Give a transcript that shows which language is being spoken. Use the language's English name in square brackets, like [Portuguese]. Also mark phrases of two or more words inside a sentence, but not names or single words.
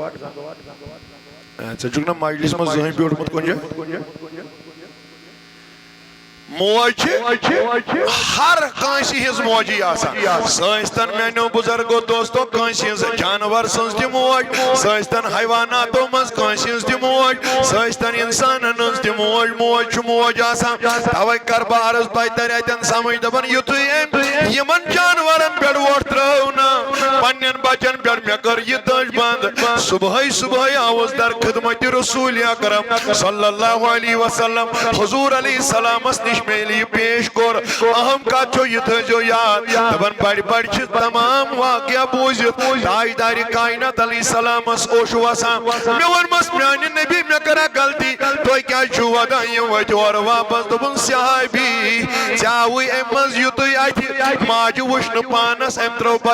[Kashmiri] ژےٚ چھُکھ نا مجلِس منٛز زٕہٕنۍ بیوٗٹھمُت کُنہِ جایہِ موج چھِ ہر کٲنٛسہِ ہٕنٛز موجی آسان سۄ ٲسۍتن میٛانیو بُزرگو دوستو کٲنٛسہِ ہٕنٛز جانور سٕنٛز تہِ موج سۄ ٲسۍتن حیواناتو منٛز کٲنٛسہِ ہٕنٛز تہِ موج سۄ ٲسۍتن انسانن ہٕنٛز تہِ موج چھُ موج آسان توے کر بہٕ عرض تۄہہِ ترِ اتٮ۪ن سمجھ دپان یُتھُے أمۍ یِمن جانورن پٮ۪ٹھ وۄٹھ ترٛٲو نا پننٮ۪ن بچن پٮ۪ٹھ مےٚ کٔر یہِ دٔج بنٛد صبحٲے آوُس در خدمت رسول اکرم [Arabic] صلی اللہ علیہ [Kashmiri] وسلم حضور [Arabic] علیہ السلامس [Kashmiri] نِش میلہِ یہِ پیش کوٚر اہم کتھ چھو یہِ تھٲیزیو یاد دپان بڑِ بڑِ چھِ تمام واقعہ بوٗزِتھ تاجدارِ کائنات [Arabic] علیہ السلامس [Kashmiri] اوش وسان مےٚ ووٚنمس میانہِ نبی مےٚ کٔرا غلطی تُہۍ کیٛازِ چھُو ودان یِم ؤتھۍ اورٕ واپس دوٚپُن صحابی ژےٚ آوٕے امہِ منٛز یُتُے اتھِ ماجہِ وٕچھ نہٕ پانس أمۍ ترٛٲو بچن